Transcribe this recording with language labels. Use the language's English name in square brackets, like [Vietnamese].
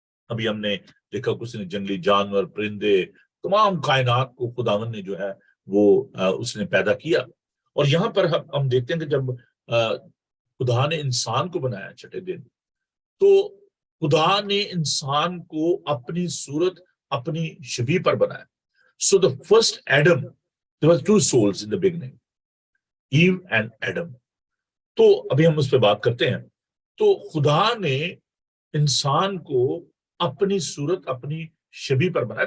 [Urdu] ابھی ہم نے دیکھا کچھ نے جنگلی جانور, پرندے, تمام کائنات کو خداوند نے جو ہے وہ اس نے پیدا کیا. اور یہاں پر ہم دیکھتے ہیں کہ جب خدا نے انسان کو بنایا 6 دن تو خدا نے انسان کو اپنی صورت اپنی شبیہ پر بنایا. [English] So the first Adam, there were 2 souls in the beginning, Eve and Adam. [Urdu] تو ابھی ہم اس پہ بات کرتے ہیں. تو خدا نے انسان کو اپنی صورت اپنی شبیہ پر بنایا.